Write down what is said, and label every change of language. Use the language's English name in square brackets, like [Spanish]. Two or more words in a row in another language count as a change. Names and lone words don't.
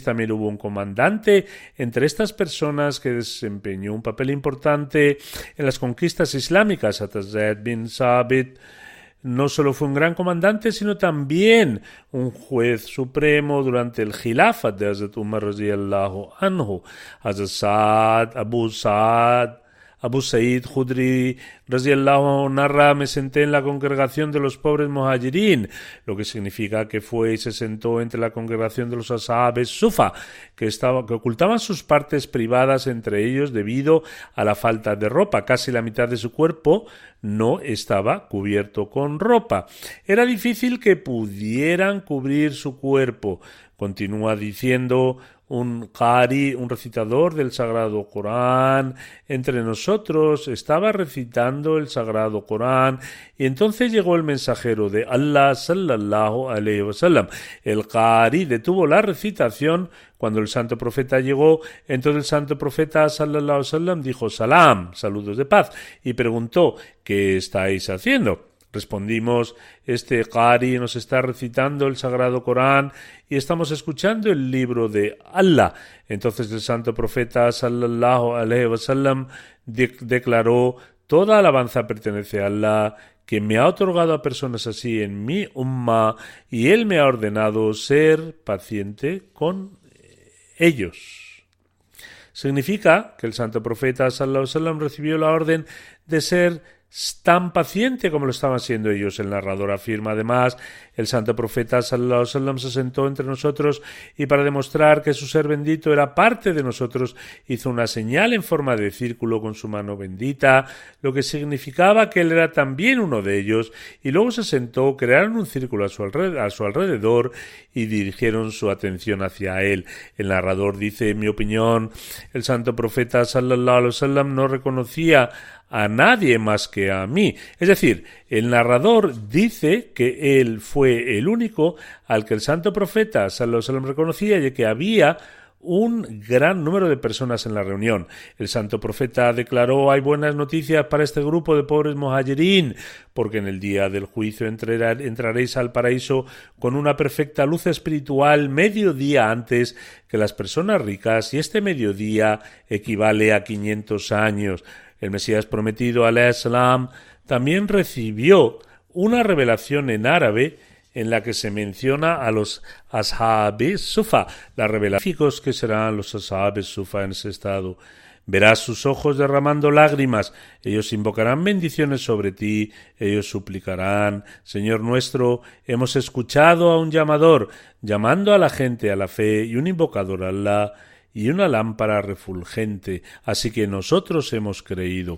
[Spanish] También hubo un comandante entre estas personas que desempeñó un papel importante en las conquistas islámicas. Hazrat Zaid bin Sabit no solo fue un gran comandante, sino también un juez supremo durante el Khilafat de Hazrat Umar [Arabic] رضي الله عنه. [Spanish] Hazrat Abu Sa'id Khudri [Arabic] رضي الله عنه [Spanish] narra: me senté en la congregación de los pobres muhajirín, lo que significa que fue y se sentó entre la congregación de los ashabes sufa, que ocultaban sus partes privadas entre ellos debido a la falta de ropa. Casi la mitad de su cuerpo no estaba cubierto con ropa. Era difícil que pudieran cubrir su cuerpo. Continúa diciendo: un qari, un recitador del Sagrado Corán, entre nosotros estaba recitando el Sagrado Corán y entonces llegó el mensajero de Allah [Arabic] صلى الله عليه وسلم. [Spanish] El qari detuvo la recitación cuando el santo profeta llegó. Entonces el santo profeta [Arabic] صلى الله عليه وسلم [Spanish] dijo: salam, saludos de paz, y preguntó: ¿qué estáis haciendo? Respondimos: este qari nos está recitando el Sagrado Corán y estamos escuchando el libro de Allah. Entonces el santo profeta [Arabic] صلى الله عليه وسلم [Spanish] declaró: toda alabanza pertenece a Allah, que me ha otorgado a personas así en mi umma, y Él me ha ordenado ser paciente con ellos. Significa que el santo profeta [Arabic] صلى الله عليه وسلم [Spanish] recibió la orden de ser tan paciente como lo estaban siendo ellos. El narrador afirma además: el santo profeta [Arabic] صلى الله عليه وسلم [Spanish] se sentó entre nosotros y para demostrar que su ser bendito era parte de nosotros hizo una señal en forma de círculo con su mano bendita, lo que significaba que él era también uno de ellos, y luego se sentó, crearon un círculo a su alrededor y dirigieron su atención hacia él. El narrador dice: en mi opinión, el santo profeta [Arabic] صلى الله عليه وسلم [Spanish] no reconocía a nadie más que a mí. Es decir, el narrador dice que él fue el único al que el santo profeta [Arabic] صلى الله عليه وسلم [Spanish] reconocía, y que había un gran número de personas en la reunión. El santo profeta declaró: hay buenas noticias para este grupo de pobres muhajirín, porque en el día del juicio entraréis al paraíso con una perfecta luz espiritual medio día antes que las personas ricas, y este mediodía equivale a 500 años. El Mesías prometido, [Arabic] عليه السلام, [Spanish] también recibió una revelación en árabe en la que se menciona a los Ashab Sufa, las revelaciones que serán los Ashab Sufa en ese estado. Verás sus ojos derramando lágrimas, ellos invocarán bendiciones sobre ti, ellos suplicarán: Señor nuestro, hemos escuchado a un llamador, llamando a la gente a la fe, y un invocador a Allah, y una lámpara refulgente, así que nosotros hemos creído.